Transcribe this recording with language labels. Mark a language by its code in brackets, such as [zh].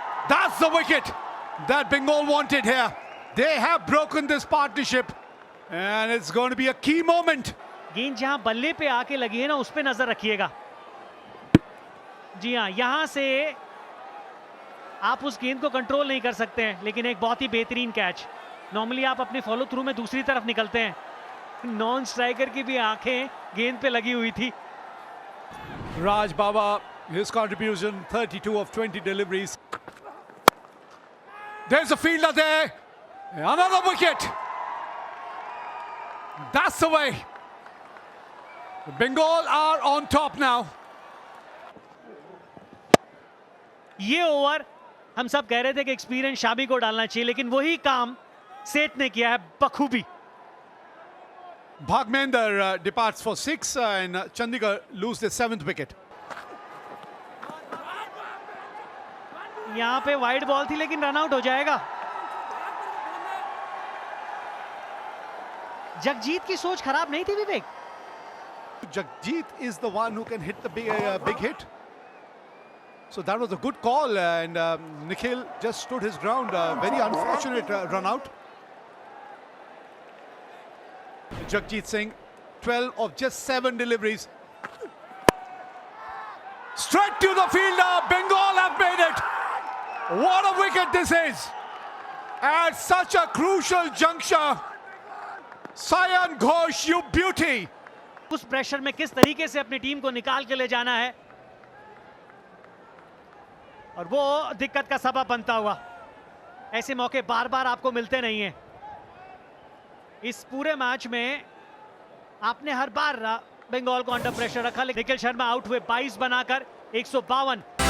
[en] That's the wicket that Bengal wanted here. They have broken this partnership, and it's going to be a key moment. [hi] गेंद जहां बल्ले पे आके लगी है ना, उस पे नजर रखिएगा। जी हाँ, यहां से आप उस गेंद को कंट्रोल नहीं कर सकते हैं, लेकिन एक बहुत ही बेहतरीन कैच। नॉर्मली आप अपने फॉलो थ्रू में दूसरी तरफ निकलते हैं, नॉन स्ट्राइकर की भी आंखें गेंद पे लगी हुई थी। [en] Raj Baba, his contribution 32 of 20 deliveries. There's a fielder there. Another wicket. That's the way. Bengal are on top now. [hi] ये ओवर हम सब कह रहे थे कि एक्सपीरियंस शामी को डालना चाहिए, लेकिन वही काम सेठ ने किया है बखूबी। [en] Bhagmender departs for 6 and Chandigarh lose their 7th wicket. [hi] यहां पे वाइड बॉल थी, लेकिन रन आउट हो जाएगा। जगजीत की सोच खराब नहीं थी विवेक। [en] Jagjit is the one who can hit the big hit. So that was a good call, and Nikhil just stood his ground. Very unfortunate run out. Jagjit Singh, 12 of just 7 deliveries. Straight to the fielder. Bengal have made it. What a wicket this is. At such a crucial juncture. Sayan Ghosh, you beauty. [hi] उस pressure में किस तरीके से अपनी team को निकाल के ले जाना है, और वो दिक्कत का सबब बनता हुआ। ऐसे मौके बार बार आपको मिलते नहीं हैं। इस पूरे मैच में आपने हर बार बंगाल को अंडर प्रेशर रखा, लेकिन निखिल शर्मा आउट हुए 22 बनाकर 152।